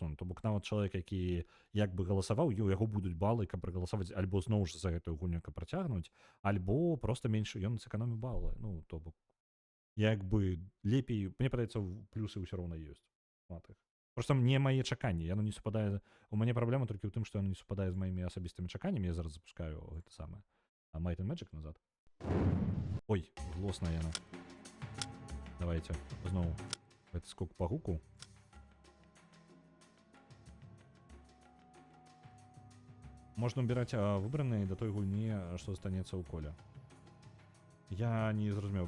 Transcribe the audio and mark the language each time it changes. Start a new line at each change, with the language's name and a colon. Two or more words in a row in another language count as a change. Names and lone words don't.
Belarusian: То бок нават чалавек, які як бы галасаваў, у яго будуць балы, каб прагаласаваць альбо зноў ж за гэтую гульню, каб працягнуць, альбо проста менш ён сэканоміў балы. Ну, то бок як бы лепей, мне падаецца, плюсы ўсё роўна ёсць. Просто мне мае чаканні, яно не супадае. У мяне праблема толькі ў тым, што яно не супадае з маімі асабістымі чаканнямі. Я зараз запускаю гэта самае. Might and Magic назад. Ой, злосная яна. Давайте зноў. Гэта скок па гуку. Можна ўбіраць выбраныя да той гульні, што застанецца ў коле. Я не зразумеў.